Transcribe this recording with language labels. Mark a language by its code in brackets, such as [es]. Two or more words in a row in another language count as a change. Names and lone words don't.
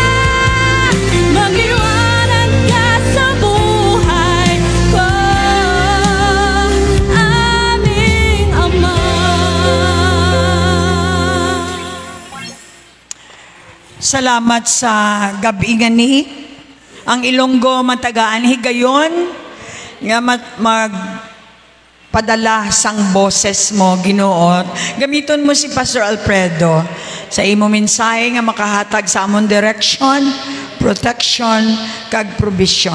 [tl] Magliwanag ka sa buhay ko, aming Ama. [hil] Salamat sa gabi nga ni. Ang Ilonggo matagaan higayon nga mag padala sang boses mo, Ginoo. Gamiton mo si Pastor Alfredo sa imo mensahe nga makahatag sa amon [en] direction, protection, [hil] kag provision.